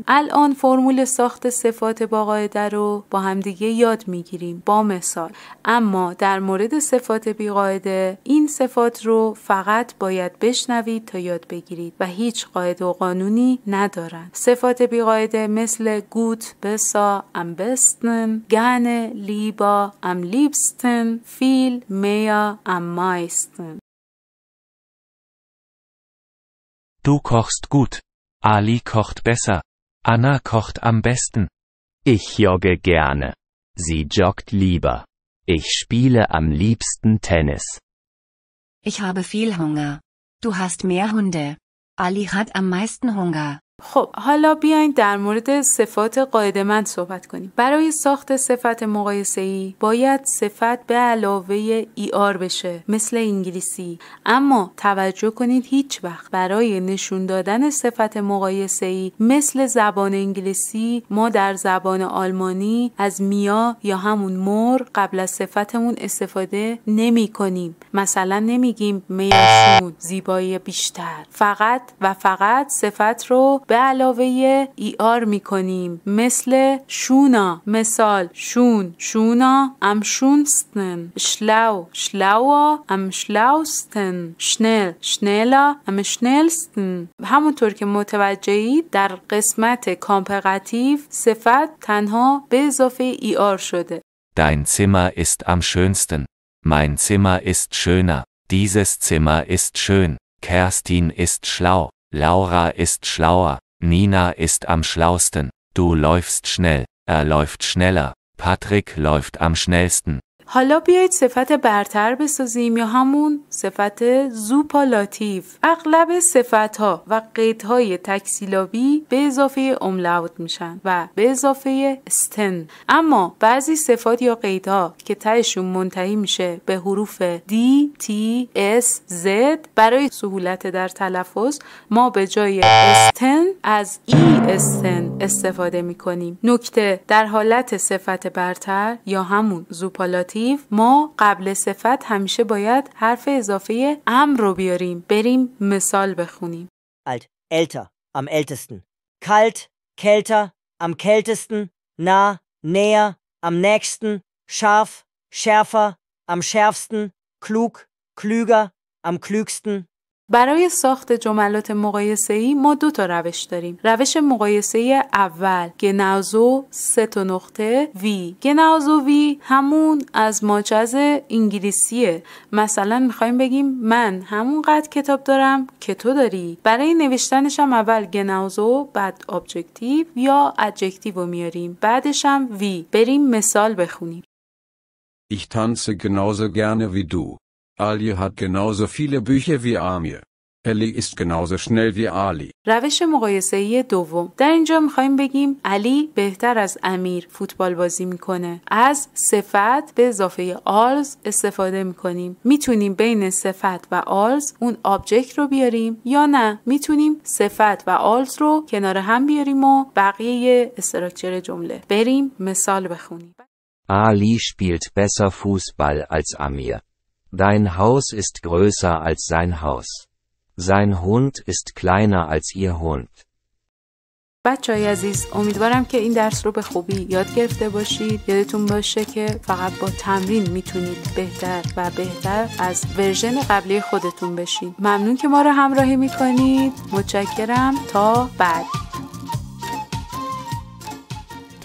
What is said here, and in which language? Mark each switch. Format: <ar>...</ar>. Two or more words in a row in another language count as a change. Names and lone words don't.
<fa>الان فرمول ساخت صفات با قاعده رو با همدیگه یاد میگیریم با مثال. اما در مورد صفات بی‌قاعده این صفات رو فقط باید بشنوید تا یاد بگیرید و هیچ قاعده و قانونی ندارن. صفات بی‌قاعده مثل</fa> <de>gut, besser, am besten, gerne, lieber, am liebsten, viel, mehr, am meisten. Du kochst gut. Ali kocht besser. Anna kocht am besten. Ich jogge gerne. Sie joggt lieber. Ich spiele am liebsten Tennis. Ich habe viel Hunger. Du hast mehr Hunde. Ali hat am meisten Hunger.</de> <fa>خب حالا بیاین در مورد صفات قاعده‌مند صحبت کنیم. برای ساخت صفت مقایسه‌ای باید صفت به علاوه ER بشه مثل انگلیسی. اما توجه کنید هیچ وقت برای نشون دادن صفت مقایسه‌ای مثل زبان انگلیسی ما در زبان آلمانی از میا یا همون مور قبل از صفتمون استفاده نمی کنیم. مثلا نمیگیم</fa> <de>mehr schön</de> <fa>زیبایی بیشتر. فقط صفت رو به علاوه ER میکنیم مثل شونا.</fa> <de>مثال شونا am schönsten, schlauer am schlausten, schneller am schnellsten.</de> <fa>همونطور که متوجهید در قسمت کامپراتیو صفت تنها به اضافه ER شده.</fa> <de>Dein Zimmer ist am schönsten. Mein Zimmer ist schöner. Dieses Zimmer ist schön. Kerstin ist schlau. Laura ist schlauer. Nina ist am schlausten. Du läufst schnell. Er läuft schneller. Patrick läuft am schnellsten.</de> <fa>حالا بیایید صفت برتر بسازیم یا همون صفت زوپالاتیو. اغلب صفت‌ها و قیدهای تکسیلابی به اضافه املاوت میشن و به اضافه استن. اما بعضی صفات یا قیدها که تهشون منتهی میشه به حروف دی، تی، اس، زد، برای سهولت در تلفظ ما به جای استن از ای استن استفاده میکنیم. نکته: در حالت صفت برتر یا همون زوپالاتیو ما قبل صفت همیشه باید حرف اضافه ام رو بیاریم. بریم مثال بخونیم.</fa> <de>Alt, älter, am ältesten. Kalt, kälter, am kältesten. Nah, näher, am nächsten. Scharf, schärfer, am schärfsten. Klug, klüger, am klügsten.</de> <fa>برای ساخت جملات مقایسه‌ای ما 2 تا روش داریم. روش مقایسه اول genauso 3 نقطه وی.</fa> <de>genauso wie</de> <fa>همون</fa> <en>as much as</en> <fa>انگلیسیه. مثلا میخوایم بگیم من همون قد کتاب دارم که تو داری. برای نوشتنش هم اول genauso بعد ابجکتیو یا ادجکتیو رو میاریم. بعدش هم وی. بریم مثال بخونیم.</fa> <de>Ich tanze genauso gerne wie du. Ali hat genauso viele Bücher wie Amir. Ellie ist genauso schnell wie Ali.</de> <fa>روش مقایسه‌ای دوم. در اینجا میخوایم بگیم علی بهتر از امیر فوتبال بازی میکنه. از صفت به اضافه آلز استفاده میکنیم. میتونیم بین صفت و آلز اون آبجکت رو بیاریم یا نه میتونیم صفت و آلز رو کنار هم بیاریم و بقیه استراکچر جمله. بریم مثال بخونیم.</fa> <de>Ali spielt besser Fußball als Amir. Dein Haus ist größer als sein Haus. Sein Hund ist kleiner als ihr Hund.</de> <fa>بچه‌های عزیز، امیدوارم که این درس رو به خوبی یاد گرفته باشید. یادتون باشه که فقط با تمرین میتونید بهتر و بهتر از ورژن قبلی خودتون بشین. ممنون که ما رو همراهی میکنید. متشکرم. تا بعد.</fa>